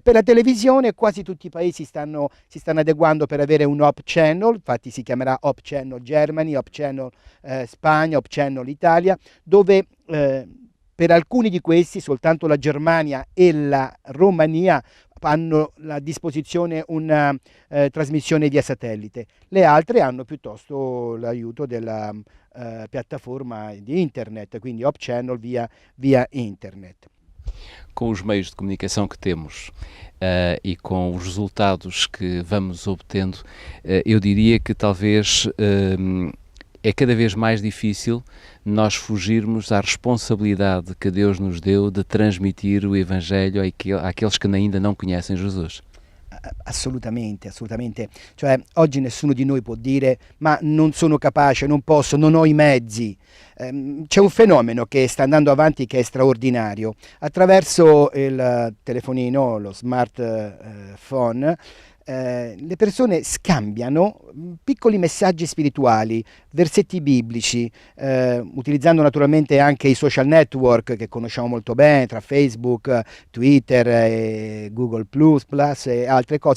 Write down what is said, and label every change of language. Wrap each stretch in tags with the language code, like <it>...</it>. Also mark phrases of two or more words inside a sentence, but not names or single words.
<it>Per la televisione quasi tutti i paesi si stanno adeguando per avere un Op Channel, infatti si chiamerà Op Channel Germany, Op Channel Spagna, Op Channel Italia, dove per alcuni di questi soltanto la Germania e la Romania hanno a disposizione una trasmissione via satellite, le altre hanno piuttosto l'aiuto della piattaforma di internet, quindi Op Channel via internet.</it> <pt>Com os meios de comunicação que temos e com os resultados que vamos obtendo, eu diria que talvez é cada vez mais difícil nós fugirmos à responsabilidade que Deus nos deu de transmitir o Evangelho àqueles que ainda não conhecem Jesus.</pt> <it>Assolutamente. Cioè, oggi nessuno di noi può dire ma non sono capace, non posso, non ho i mezzi. C'è un fenomeno che sta andando avanti che è straordinario. Attraverso il telefonino, lo smartphone, le persone scambiano piccoli messaggi spirituali, versetti biblici, utilizzando naturalmente anche i</it> <en>social network</en> <it>che conosciamo molto bene, tra Facebook, Twitter, Google Plus e altre cose.</it>